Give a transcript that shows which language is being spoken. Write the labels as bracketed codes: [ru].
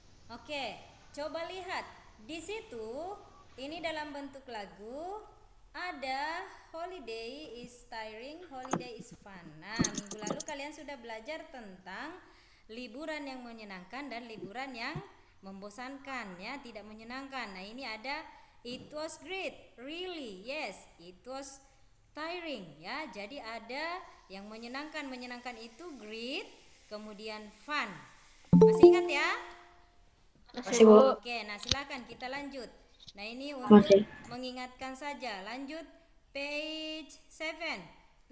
[id] Oke, coba lihat. Di situ, ini dalam bentuk lagu, ada [en] holiday is tiring, holiday is fun. [id] Nah, minggu lalu kalian sudah belajar tentang liburan yang menyenangkan dan liburan yang membosankan ya, tidak menyenangkan. Nah, ini ada [en] it was great, really, yes, it was tiring [id] ya. Jadi ada yang menyenangkan itu great, kemudian fun. Masih ingat ya? Masih, Bu. Oke, nah silakan kita lanjut. Nah, ini untuk Masih. mengingatkan saja. Lanjut page 7.